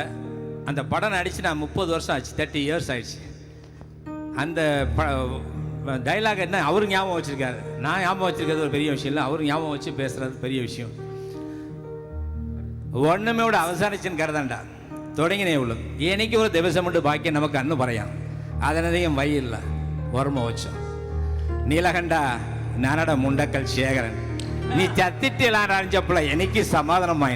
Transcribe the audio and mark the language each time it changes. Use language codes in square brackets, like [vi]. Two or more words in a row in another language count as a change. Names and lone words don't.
[ta] அந்த படம் நடித்து நான் 30 வருஷம் ஆச்சு, 30 இயர்ஸ் ஆயிடுச்சு. அந்த டைலாக் என்ன அவரு ஞாபகம் வச்சுருக்காரு, நான் ஞாபகம் வச்சுருக்கிறது ஒரு பெரிய விஷயம் இல்லை, அவரு ஞாபகம் வச்சு பேசுகிறது பெரிய விஷயம். [ml] ഒന്നുമേ ഇവിടെ അവസാനിച്ചെന്ന് കരുതണ്ട, തുടങ്ങിനേ ഉള്ളൂ. എനിക്ക് ഒരു ദിവസമുണ്ട്, ബാക്കി നമുക്ക് അന്ന് പറയാം. അതിനധികം വൈകില്ല. ഓർമ്മ വെച്ചോ. നീലകണ്ഠ ഞാനട മുണ്ടക്കൽ ശേഖരൻ, നീ ചത്തിട്ടില്ലാന്നറിഞ്ഞപ്പോൾ എനിക്ക് സമാധാനമായി.